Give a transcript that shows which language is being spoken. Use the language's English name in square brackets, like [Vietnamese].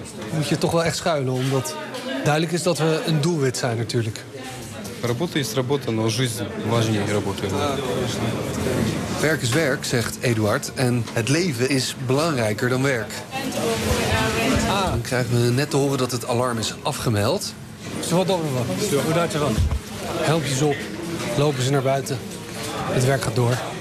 [Dutch] Moet je toch wel echt schuilen, omdat duidelijk is dat we een doelwit zijn natuurlijk. [Russian] Работа есть работа, но жизнь важнее работы. [Dutch] Werk is werk, zegt Eduard. En het leven is belangrijker dan werk. Dan krijgen we net te horen dat het alarm is afgemeld. Helmpjes op, lopen ze naar buiten. Het werk gaat door.